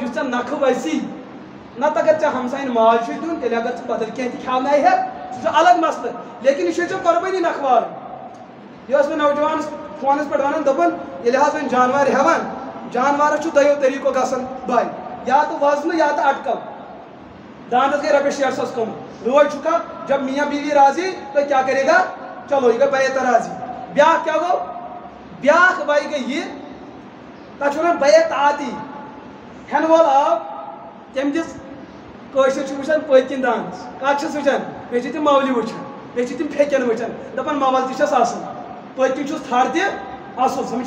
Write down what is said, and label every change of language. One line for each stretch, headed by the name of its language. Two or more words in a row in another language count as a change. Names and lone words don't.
Kashmiri: یُس ژےٚ نکھٕ وسی نتہٕ اگر ژےٚ ہمساین ماز چھُے دیُن تیٚلہِ اگر ژٕ بدل کینٛہہ تہِ کھٮ۪وناے ہٮ۪کھ سُہ چھُ الگ مسلہٕ لیکن یہِ چھُے ژےٚ قۄربٲنی نکھوارٕنۍ یہِ ٲس مےٚ نوجوانس فونس پٮ۪ٹھ ونان دوٚپُن ییٚلہِ حظ وۄنۍ جانور ہٮ۪وان جانورس چھُ دۄیو طریٖقو گژھان بے یا تہٕ وزنہٕ یا تہٕ اٹکل داندس گٔے رۄپیس 600 کم روز چھُکھا
Urdu: جب میاں بیوی راضی تو کیا کرے گا
Kashmiri: چلو یہ گٔے بیعت راضی بیٛاکھ کیٛاہ گوٚو بیٛاکھ بے گٔے یہِ تتھ چھِ ونان بیعت عادی ہٮ۪نہٕ وول آو تٔمۍ دِژ کٲشِر چھِ وٕچھان پٔتۍ کِنۍ دانس کتھ چھِس وٕچھان بیٚیہِ چھِ تِم مولہِ وٕچھان بیٚیہِ چھِ تِم پھیٚکٮ۪ن وٕچھان دپان مول تہِ چھس اصٕل پٔتۍ کِنۍ چھُس تھر تہِ اصٕل سمجھا